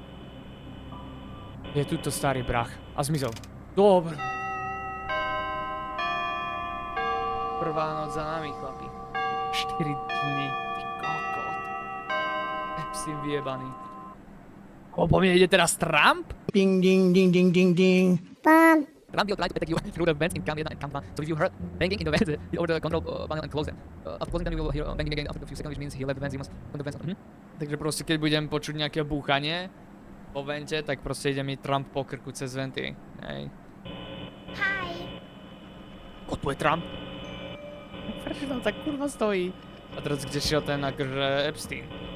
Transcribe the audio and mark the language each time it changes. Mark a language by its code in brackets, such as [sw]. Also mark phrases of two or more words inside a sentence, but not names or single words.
[sk] Je tu to starý brach. A zmizol. Dobre. Prvá noc za nami, chlapi. 4 dní. Ty kokot. Epstein vyjebaný. Po mne ide teraz Trump? Ding, ding, ding, ding, ding, ding. [en] Trump will try to attack you through the vents in Cam 1 and Cam 1. So if you heard banging in the vents, hit over the control panel and close them. After closing them, you will hear banging again after a few seconds, which means he left the vents, you must turn the vents on. [sk] Takže proste, keď budem počuť nejaké búchanie po vente, tak proste ide mi Trump po krku cez venty. Hej. Hi. O, tu je Trump. Prečo tam tak kurva stojí? A teraz kde šiel ten akože Epstein?